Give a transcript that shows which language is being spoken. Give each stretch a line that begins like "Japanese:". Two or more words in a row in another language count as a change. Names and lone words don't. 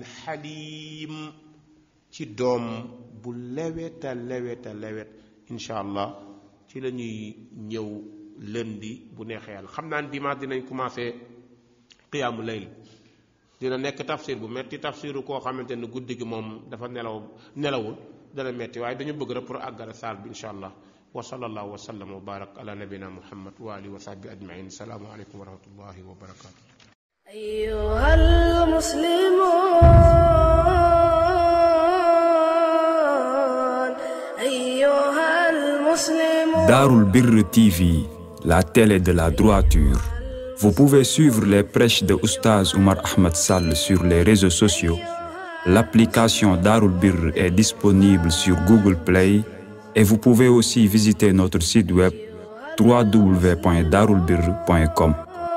Wolof: xaliim ci doom bu leweta lewet
Arabic: إن شاء الله
Wolof: ci la ñuy ñëw lundi bu neexee yàlla xam naa ne dimanche dinañ commencé qiyaamu layl dina nekk tafsir bu metti tafsiru koo xamante ne guddi gi moom dafa nelawul dana metti waaye dañu bëgg rek pour àggale saal bi
Arabic: إن شاء الله وصلى الله وسلم وبارك على نبينا محمد وآله وصحبه أجمعين سلام عليكم ورحمة الله وبركاته أيها المسلمون
French: Darul Birr TV, la télé de la droiture. Vous pouvez suivre les prêches de Oustaz Oumar Ahmed Sall sur les réseaux sociaux. L'application Darul Birr est disponible sur Google Play et vous pouvez aussi visiter notre site web www.darulbirr.com.